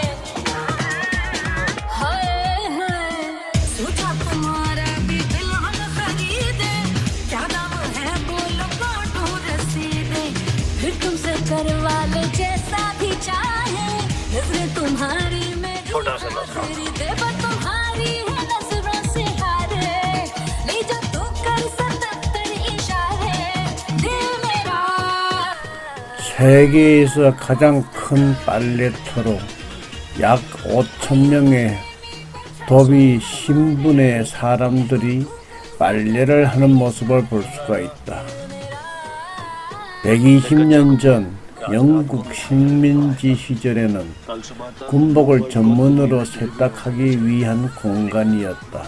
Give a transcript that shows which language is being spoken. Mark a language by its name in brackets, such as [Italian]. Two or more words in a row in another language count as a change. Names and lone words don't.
[Hindi] हाय हाय सोचा तुम्हारा भी दिल हम खरीदे, क्या दाम है बोलो काटो रसीदे। फिर तुमसे करवा ले जैसा भी चाहे, नजरें तुम्हारी में छोटा सा नजराना। खरीदे पर तुम्हारी है नजरों से हारे, ले जा तू कर सत्तर इशारे दिल मेरा। [Korean] 세계에서 가장 큰 빨래터로 약 5,000명의 도비 신분의 사람들이 빨래를 하는 모습을 볼 수가 있다. 120년 전 영국 식민지 시절에는 군복을 전문으로 세탁하기 위한 공간이었다.